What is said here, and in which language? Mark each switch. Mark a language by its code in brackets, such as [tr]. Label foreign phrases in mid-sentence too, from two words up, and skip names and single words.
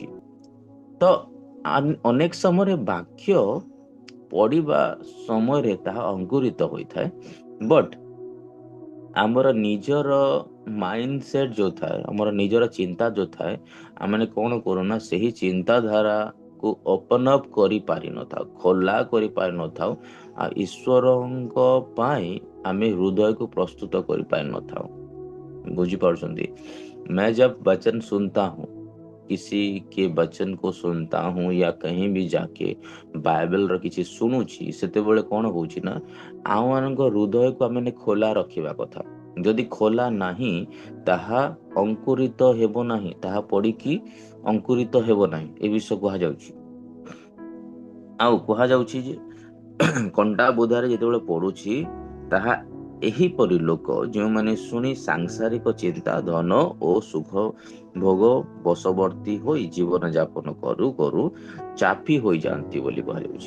[or] ତ ଅନେକ ସମୟରେ ବାକ୍ୟ ପଢିବା ସମୟରେ ତାହା ଅଙ୍କୁରିତ ହୋଇଥାଏ, ବଟ୍ ଆମର ନିଜର [en] mind set [or] ଯୋଉ ଥାଏ, ଆମର ନିଜର ଚିନ୍ତା ଯୋଉ ଥାଏ, ଆମେ କଣ କରୁନା, ସେହି ଚିନ୍ତାଧାରାକୁ [en] open up [or] କରିପାରିନଥାଉ, ଖୋଲା କରିପାରିନଥାଉ, ଆଉ ଈଶ୍ୱରଙ୍କ ପାଇଁ ଆମେ ହୃଦୟକୁ ପ୍ରସ୍ତୁତ କରିପାରିନଥାଉ। ବୁଝିପାରୁଛନ୍ତି? [hi] मैं जब वचन सुनता हूँ, किसी के वचन को सुनता हूँ या कहीं भी जाके [or] ବାଇବେଲର କିଛି ଶୁଣୁଛି, ସେତେବେଳେ କଣ ହଉଛି ନା, ଆମମାନଙ୍କ ହୃଦୟକୁ ଆମେ ଖୋଲା ରଖିବା କଥା। ଯଦି ଖୋଲା ନାହିଁ, ତାହା ଅଙ୍କୁରିତ ହେବ ନାହିଁ, ତାହା ପଡିକି ଅଙ୍କୁରିତ ହେବ ନାହିଁ, ଏ ବିଷୟ କୁହାଯାଉଛି। ଆଉ କୁହାଯାଉଛି ଯେ କଣ୍ଟା ବୁଦାରେ ଯେତେବେଳେ ପଡୁଛି, ତାହା ଏହିପରି ଲୋକ ଯେଉଁମାନେ ଶୁଣି ସାଂସାରିକ ଚିନ୍ତା, ଧନ ଓ ସୁଖ ଭୋଗ ବଶବର୍ତ୍ତୀ ହୋଇ ଜୀବନ ଯାପନ କରୁ କରୁ ଚାପି ହୋଇଯାଆନ୍ତି ବୋଲି କୁହାଯାଉଛି।